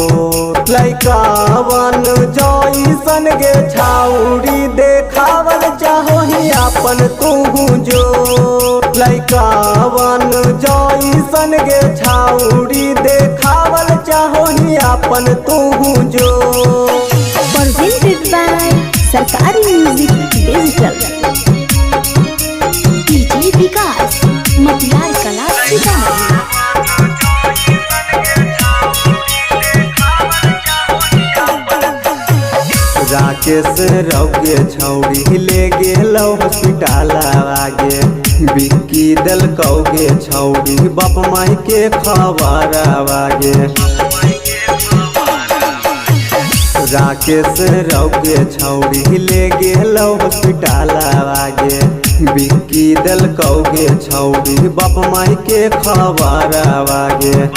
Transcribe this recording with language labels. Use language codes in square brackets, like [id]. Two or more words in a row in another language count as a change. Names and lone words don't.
[mai] लइकावन जइसन गे छाउड़ी देखावल चाहो ही अपन तू जो, लइकावन जइसन गे छाउड़ी देखावल चाहो ही अपन तू जो, [en] presented by सरकारी म्यूजिक डिजिटल। [mai] डीजे विकास मटियार कला सीतामढ़ी। राकेश रौके छौड़ी ले गेलौ हॉस्पिटल आगे, बिक्की दलकौ गे छौड़ी बाप माई के खबर आगे, राकेश रौके छौड़ी ले गेलौ हॉस्पिटल आगे, बिक्की दलकौ गे छौड़ी बाप माई के खबर आगे,